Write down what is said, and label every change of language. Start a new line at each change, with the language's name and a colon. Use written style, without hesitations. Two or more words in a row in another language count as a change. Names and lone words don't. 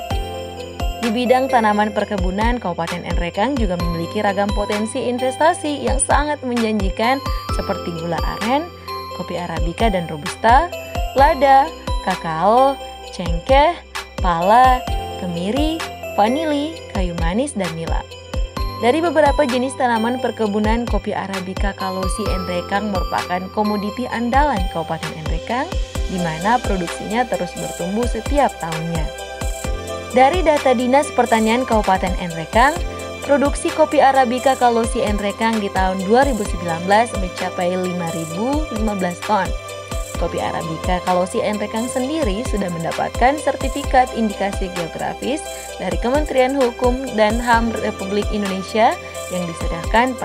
Indonesian: Di bidang tanaman perkebunan, Kabupaten Nrekang juga memiliki ragam potensi investasi yang sangat menjanjikan seperti gula aren, kopi Arabica dan Robusta, lada, kakao, cengkeh, pala, kemiri, vanili, kayu manis, dan nila. Dari beberapa jenis tanaman perkebunan, kopi Arabica Kalosi Nrekang merupakan komoditi andalan Kabupaten Nrekang, di mana produksinya terus bertumbuh setiap tahunnya. Dari data Dinas Pertanian Kabupaten Nrekang, produksi kopi Arabica Kalosi Nrekang di tahun 2019 mencapai 5.015 ton. Kopi Arabica Kalosi Nrekang sendiri sudah mendapatkan sertifikat indikasi geografis dari Kementerian Hukum dan HAM Republik Indonesia yang diserahkan